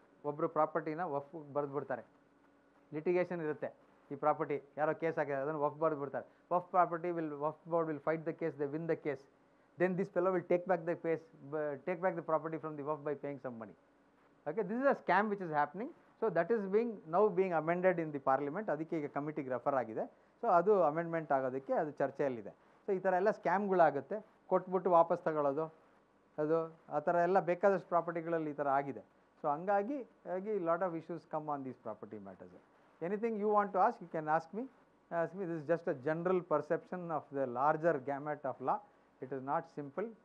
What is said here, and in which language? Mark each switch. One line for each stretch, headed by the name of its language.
Kannada: ಒಬ್ಬರು ಪ್ರಾಪರ್ಟಿನ ವಫ್ ಬರೆದು ಬಿಡ್ತಾರೆ, ಲಿಟಿಗೇಷನ್ ಇರುತ್ತೆ, ಈ ಪ್ರಾಪರ್ಟಿ ಯಾರೋ ಕೇಸ್ ಹಾಕಿದ್ದಾರೆ ಅದನ್ನು ವಫ್ ಬರೆದು ಬಿಡ್ತಾರೆ.
English: Waqf board will fight the case, they win the case, then this fellow will take back the property from the Waqf by paying some money. Okay, this is a scam which is happening. So that is now being amended in the parliament.
Kannada: ಅದಕ್ಕೆ ಈಗ ಕಮಿಟಿಗೆ refer ಆಗಿದೆ. So ಅದು amendment ಆಗೋದಕ್ಕೆ ಅದು ಚರ್ಚೆಯಲ್ಲಿದೆ. So ಈ ಥರ ಎಲ್ಲ ಸ್ಕ್ಯಾಮ್ಗಳಾಗುತ್ತೆ, ಕೊಟ್ಬಿಟ್ಟು ವಾಪಸ್ ತಗೊಳ್ಳೋದು, ಅದು ಆ ಥರ ಎಲ್ಲ ಬೇಕಾದಷ್ಟು ಪ್ರಾಪರ್ಟಿಗಳಲ್ಲಿ ಈ ಥರ ಆಗಿದೆ.
English: So ಹಂಗಾಗಿ lot of issues come on these property matters. Anything you want to ask, you can ask me. This is just a general perception of the larger gamut of law. It is not simple.